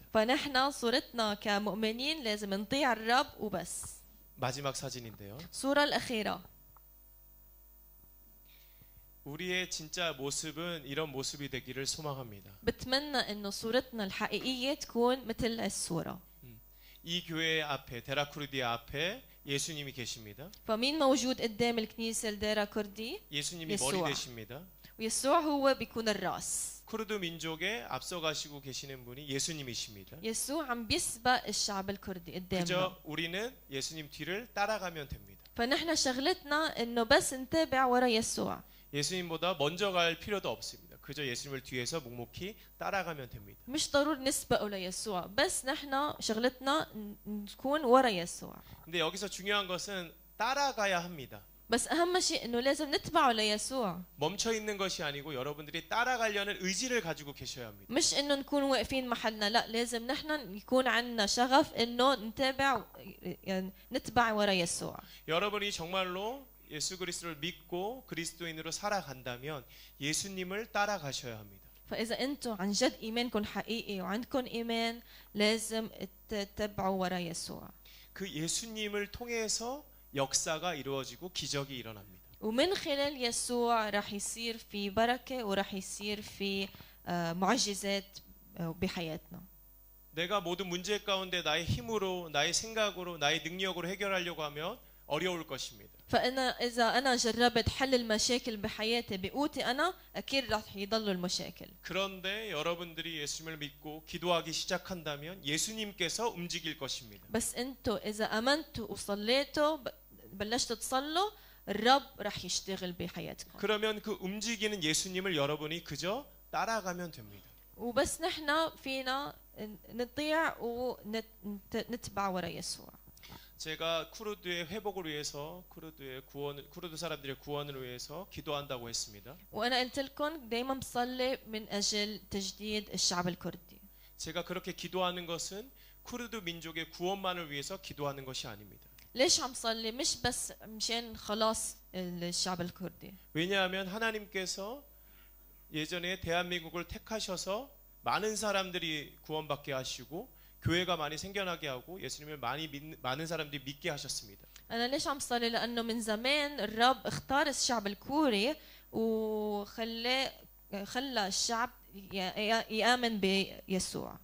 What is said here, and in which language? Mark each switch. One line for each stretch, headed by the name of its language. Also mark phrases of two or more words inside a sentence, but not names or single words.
Arabic: فنحن صورتنا كمؤمنين لازم نطيع الرب وبس.
Korean: 마지막 사진인데요.
Arabic: الصورة الأخيرة.
Korean: 우리의 진짜 모습은 이런 모습이 되기를 소망합니다.
Arabic: بتمنى إنه صورتنا الحقيقية تكون مثل هالصورة.
Korean: 이 교회 앞에 데라크루디아 앞에 예수님이 계십니다.
Arabic: فمين موجود قدام الكنيسة الديرا كردي؟
Korean: 예수님이
Arabic: يسوع.
Korean: 머리 되십니다.
Arabic: ويسوع هو بيكون الراس.
Korean: 쿠르드 민족에 앞서가시고 계시는 분이 예수님이십니다.
Arabic: يسوع عم بيسبق الشعب الكردي قدامنا.
Korean: 그저 우리는 예수님 뒤를 따라가면 됩니다.
Arabic: فنحن شغلتنا إنه بس نتابع ورا يسوع.
Korean: 예수님보다 먼저 갈 필요도 없습니다. 그저 예수님을 뒤에서 묵묵히 따라가면 됩니다.
Arabic: مش ضروري نسبقه ليسوع بس نحن شغلتنا نكون ورا يسوع.
Korean: 근데 여기서 중요한 것은 따라가야 합니다.
Arabic: بس أهم شيء إنه لازم نتبعه ليسوع.
Korean: 멈춰 있는 것이 아니고 여러분들이 따라가려는 의지를 가지고 계셔야 합니다.
Arabic: مش إنه نكون واقفين محلنا، لا لازم نحن يكون عندنا شغف إنه نتابع، يعني نتبع ورا يسوع.
Korean: 여러분이 정말로 예수 그리스도를 믿고 그리스도인으로 살아간다면 예수님을 따라가셔야 합니다.
Arabic: فإذا أنتم عن جد إيمانكم حقيقي وعندكم إيمان لازم تتبعوا ورا يسوع.
Korean: 그 예수님을 통해서 역사가 이루어지고 기적이 일어납니다.
Arabic: ومن خلال يسوع راح يصير في بركة وراح يصير في معجزات بحياتنا.
Korean: 내가 모든 문제 가운데 나의 힘으로, 나의 생각으로, 나의 능력으로 해결하려고 하면 어려울 것입니다.
Arabic: إذا أنا جربت حل المشاكل بحياتي بقوتي أنا أكيد راح يضلوا المشاكل.
Korean: 그런데 여러분들이 예수님을 믿고 기도하기 시작한다면 예수님께서 움직일 것입니다.
Arabic: بس أنتوا إذا آمنتوا وصليتوا بلشتوا تصلوا الرب راح يشتغل بحياتكم.
Korean: 그러면 그 움직이는 예수님을 여러분이 그저 따라가면 됩니다.
Arabic: وبس نحن فينا نطيع ونتبع ورا يسوع.
Korean: 제가 쿠르드의 회복을 위해서 쿠르드 사람들의 구원을 위해서 기도한다고 했습니다.
Arabic: وأنا قلت لكم دايما بصلي من أجل تجديد الشعب الكردي.
Korean: 제가 그렇게 기도하는 것은 쿠르드 민족의 구원만을 위해서 기도하는 것이 아닙니다.
Arabic: ليش عم صلي؟ مش بس مشان خلاص الشعب الكردي.
Korean: 왜냐하면 하나님께서 예전에 대한민국을 택하셔서 많은 사람들이 구원받게 하시고 교회가 많이 생겨나게 하고 예수님을 많은 사람들이 믿게 하셨습니다.
Arabic: أنا ليش عم صلي؟ لأنه من زمان الرب اختار الشعب الكوري خلى الشعب يآمن بيسوع.